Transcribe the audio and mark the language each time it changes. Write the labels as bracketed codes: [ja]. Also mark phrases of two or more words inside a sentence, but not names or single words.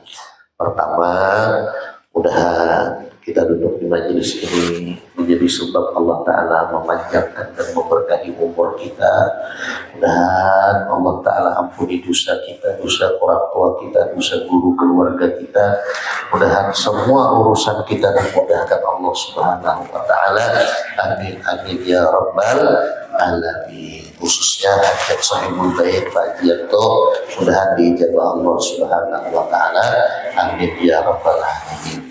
[id] Pertama, mudah-mudahan kita duduk di majelis ini menjadi sebab Allah Ta'ala memanjangkan dan memberkahi umur kita. Mudah-mudahan Allah Ta'ala ampuni dosa kita, dosa orang tua kita, dosa guru keluarga kita. Mudah-mudahan semua urusan kita dimudahkan Allah [ar] سبحانه وتعالى. آمين آمين يا رب العالمين. [id] Khususnya hajat [ar] صاحب البيت [id] Pak Jianto, mudah-mudahan diijabah Allah [ar] سبحانه وتعالى. آمين يا رب العالمين.